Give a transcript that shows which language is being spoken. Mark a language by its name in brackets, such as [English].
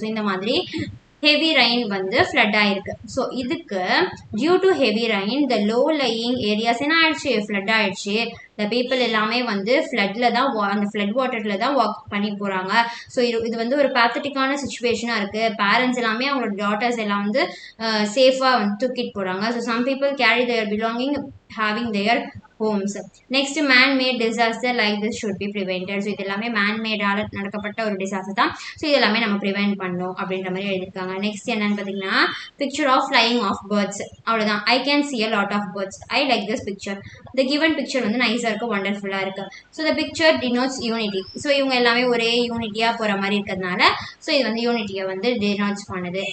[Tamil] So இந்த மாதிரி heavy rain வந்து ஃப்ளட் ஆயிருக்கு. ஸோ இதுக்கு [English] due to heavy rain the low lying areas [Tamil] என்ன ஆயிடுச்சு, ஃப்ளட் ஆயிடுச்சு. த பீப்புள் எல்லாமே வந்து ஃப்ளட்ல தான் அந்த ஃப்ளட் வாட்டர்ல தான் வாக் பண்ணி போறாங்க. ஸோ இது வந்து ஒரு பேத்தட்டிக்கான சுச்சுவேஷனாக இருக்கு. பேரண்ட்ஸ் எல்லாமே அவங்களோட டாட்டர்ஸ் எல்லாம் வந்து சேஃபாக வந்து தூக்கிட்டு போறாங்க. [English] So some people carry their belonging having their homes. Next, man-made disaster like this should be prevented. [Tamil] So இது எல்லாமே man-made-ஆல நடக்கப்பட்ட ஒரு டிசாஸ்டர் தான். ஸோ இது எல்லாமே நம்ம ப்ரிவென்ட் பண்ணணும் அப்படின்ற மாதிரி எழுதியிருக்காங்க. நெக்ஸ்ட் என்னன்னு பார்த்தீங்கன்னா picture of flying of birds. அவ்வளோதான். [English] I can see a lot of birds. I like this picture. The given picture [Tamil] வந்து நைஸாக இருக்குது, வண்டர்ஃபுல்லாக இருக்குது. [English] So the picture denotes unity. [Tamil] So இவங்க எல்லாமே ஒரே யூனிட்டியாக போகிற மாதிரி இருக்கிறதுனால ஸோ இது வந்து யூனிட்டியை வந்து டினோட்ஸ் பண்ணுது.